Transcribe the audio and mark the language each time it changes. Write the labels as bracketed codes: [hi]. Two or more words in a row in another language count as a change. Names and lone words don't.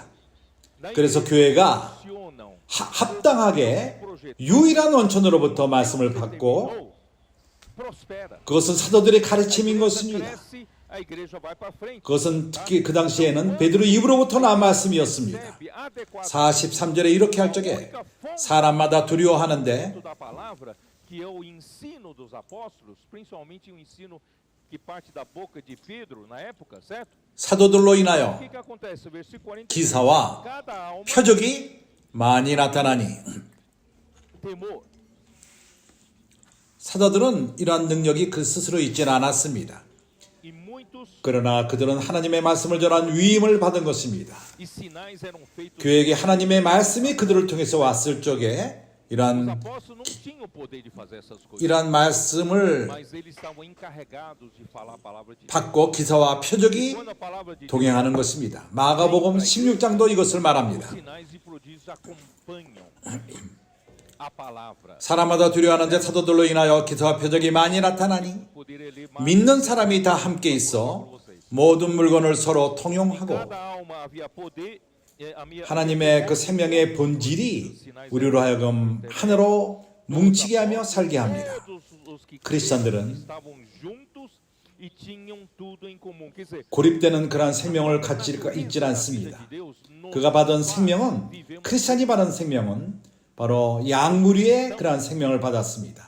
[ko] 그래서 교회가 합당하게 유일한 원천으로부터 말씀을 받고 그것은 사도들의 가르침인 것입니다. 그것은 특히 그 당시에는 베드로 입으로부터 나온 말씀이었습니다. 43절에 이렇게 할 적에 사람마다 두려워하는데 [pt] que é o ensino dos apóstolos, principalmente o ensino que parte da boca de Pedro na época, certo? [ko] 사도들로 [pt] O [ko] 인하여 [pt] que acontece? Versículo 43. [ko] 기사와 [pt] Cada alma [ko] 표적이 많이 나타나니 [pt] temor. [ko] 사도들은 이러한 능력이 그 스스로 있지는 않았습니다. [pt] E muitos [ko] 그러나 그들은 하나님의 말씀을 전한 위임을 받은 것입니다. [pt] e sinais eram feitos. [ko] 교회에게 하나님의 말씀이 그들을 통해서 왔을 적에 [pt] Os [ko] 이러한 [pt] apóstolos não tinham o poder de fazer essas coisas, [ko] 이러한 말씀을 [pt] mas eles estavam encarregados de falar a palavra de Deus. [ko] 받고 기사와 표적이 [pt] Quando a palavra de Deus, [ko] 동행하는 것입니다. 마가복음 16장도 이것을 말합니다. [pt] sinais e prodígios acompanham a palavra. [ko] 사람마다 두려워하는데 사도들로 인하여 기사와 표적이 많이 나타나니 [pt] Poderia ler mais. [ko] 믿는 사람이 다 함께 있어 모든 물건을 서로 통용하고 [pt] Cada alma havia poder. [ko] 하나님의 그 생명의 본질이 우리로 하여금 하나로 뭉치게 하며 살게 합니다. 크리스천들은 고립되는 그러한 생명을 갖지 있지 않습니다. 그가 받은 생명은 크리스천이 받은 생명은 바로 양무리의 그러한 생명을 받았습니다.